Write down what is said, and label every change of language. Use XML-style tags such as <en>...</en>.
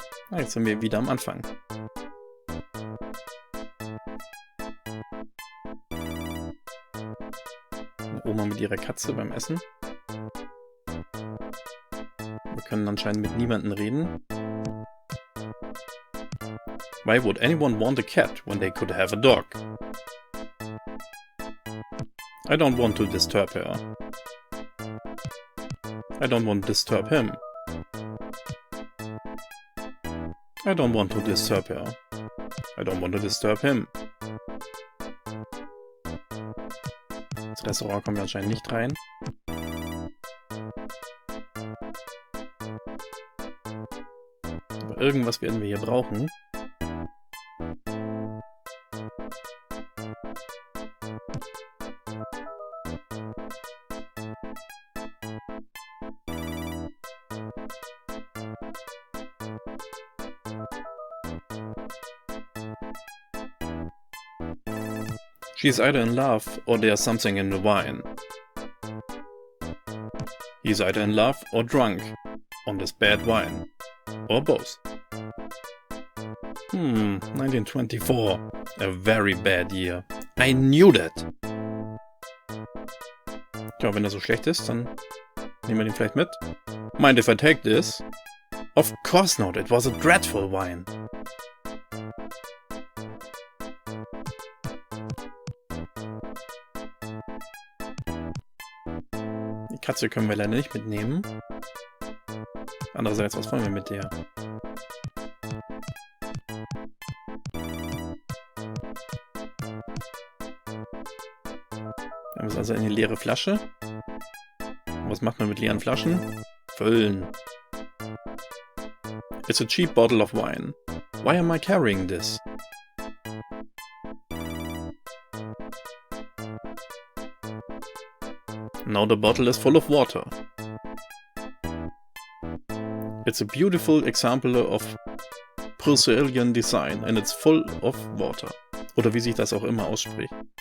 <de>Jetzt sind wir wieder am Anfang. Oma mit ihrer Katze beim Essen. Wir können anscheinend mit niemandem reden.</de> <en>Why would anyone want a cat when they could have a dog? I don't want to disturb her. I don't want to disturb him. I don't want to disturb her. I don't want to disturb him.</en> <de>Ins Restaurant kommen wir anscheinend nicht rein. Aber irgendwas werden wir hier brauchen.</de> <en>She's either in love or there's something in the wine. He's either in love or drunk on this bad wine. Or both. 1924. A very bad year. I knew that!</en> <de>Tja, wenn er so schlecht ist, dann nehmen wir den vielleicht mit.</de> <en>Mind if I take this? Of course not, it was a dreadful wine.</en> <de>Die Katze können wir leider nicht mitnehmen. Andererseits, was wollen wir mit der? Wir haben also eine leere Flasche. Und was macht man mit leeren Flaschen? Füllen.</de> <en>It's a cheap bottle of wine. Why am I carrying this? Now the bottle is full of water. It's a beautiful example of Brazilian design and it's full of water.</en> <de>Oder wie sich das auch immer ausspricht.</de>